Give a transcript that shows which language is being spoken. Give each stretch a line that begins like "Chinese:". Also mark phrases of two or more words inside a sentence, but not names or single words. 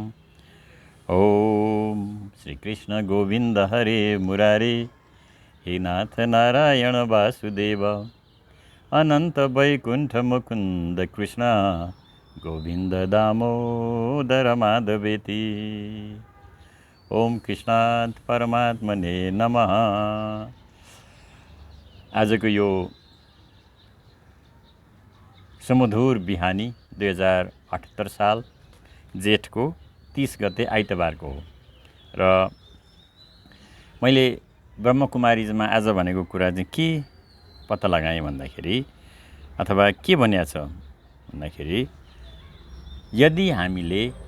Sanskrit: ओम श्री कृष्ण गोविंद हरे मुरारे, हे नाथ नारायण वासुदेव, अनंत वैकुंठ मुकुंद कृष्ण गोविंद दामोदर माधवेति। ओम कृष्णात् परमात्मने नमः।
Nepali: आजको यो सुमधुर बिहानी 2078 साल जेठको 30 गते आइतबारको हो र मैले ब्रह्मकुमारीमा आज भनेको कुरा चाहिँ के पत्ता लगाएँ भन्दाखेरि, अथवा के भनिएको छ भन्दाखेरि, यदि हामीले